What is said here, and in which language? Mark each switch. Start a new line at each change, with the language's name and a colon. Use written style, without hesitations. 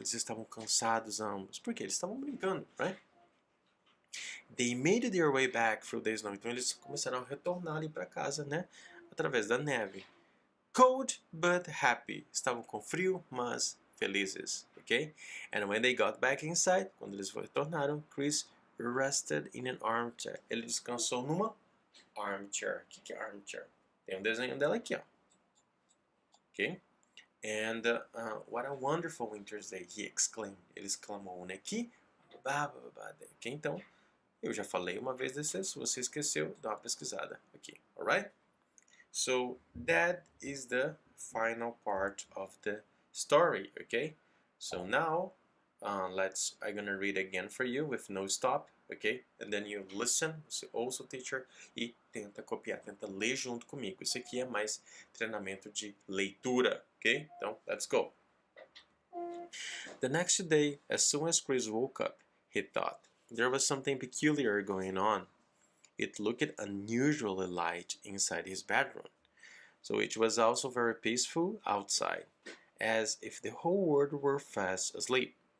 Portuguese: Eles estavam cansados ambos. Por quê? Eles estavam brincando, right?
English: They made their way back through the snow.
Portuguese: Então eles começaram a retornar ali para casa, né? Através da neve.
English: Cold but happy.
Portuguese: Estavam com frio, mas felizes, ok?
English: And when they got back inside,
Portuguese: quando eles retornaram,
English: Chris rested in an armchair.
Portuguese: Ele descansou numa armchair. O que é armchair? Tem um desenho dela aqui, ó. Ok?
English: And what a wonderful winter's day, he exclaimed.
Portuguese: Ele exclamou, né? Que ok? Então, eu já falei uma vez desse, se você esqueceu, dá uma pesquisada aqui, alright?
English: So, that is the final part of the story, okay? So now, I'm gonna read again for you with no stop, okay? And then you listen,
Portuguese: você ouça o teacher e tenta copiar, tenta ler junto comigo. Isso aqui é mais treinamento de leitura, ok?
English: Então, let's go. The next day, as soon as Chris woke up, he thought there was something peculiar going on. It looked unusually light inside his bedroom, so it was also very peaceful outside, as if the whole world were fast asleep.